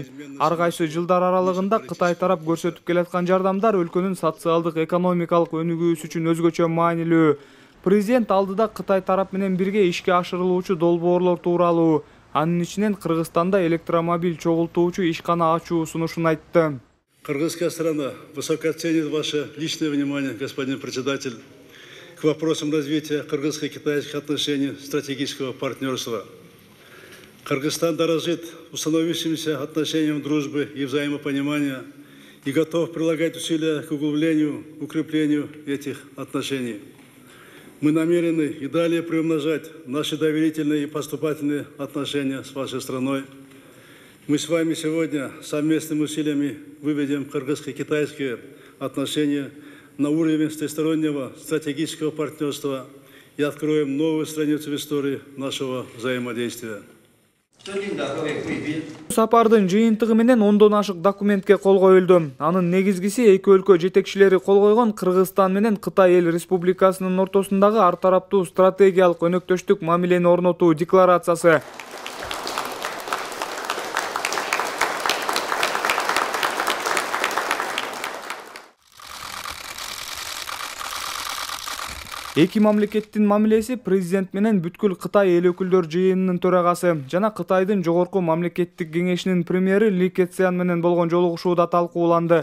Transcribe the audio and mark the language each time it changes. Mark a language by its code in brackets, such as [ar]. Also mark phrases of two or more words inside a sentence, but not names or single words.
[ky] Ар кайсы жылдар аралыгында Кытай тарап көрсөтүп келаткан жардамдар өлкөнүн социалдык экономикалык өнүгүүсү үчүн өзгөчө маанилүү. Президент алдыда Кытай тарап менен бирге ишке ашырылуучу долбоорлор тууралуу, анын ичинен Кыргызстанда электромобиль чогултуучу ишкана ачуу сунушун айтты. [ru] Кыргызская сторона высоко оценит ваше личное внимание, господин председатель, к вопросам развития кыргызско-китайских отношений стратегического партнерства. Кыргызстан дорожит установившимся отношениям дружбы и взаимопонимания и готов прилагать усилия к углублению, укреплению этих отношений. Мы намерены и далее приумножать наши доверительные и поступательные отношения с вашей страной. Мы с вами сегодня совместными усилиями выведем кыргызско-китайские отношения на уровень всестороннего стратегического партнерства и откроем новую страницу в истории нашего взаимодействия. [ky] Сапардын жыйынтыгы менен 10дон ашык документке кол коюлду. Анын негизгиси эки өлкө жетекчилери кол койгон Кыргызстан менен Кытай эл республикасынын ортосундагы ар тараптуу стратегиялык өнөктөштүк мамилени орнотуу декларациясы. Эки мамлекеттин мамилеси президент менен бүткүл Кытай эл өкүлдөр жыйынынын төрагасы жана Кытайдын жогорку мамлекеттик кеңешинин премьери Ли Кэцян менен болгон жолугушууда талкууланды.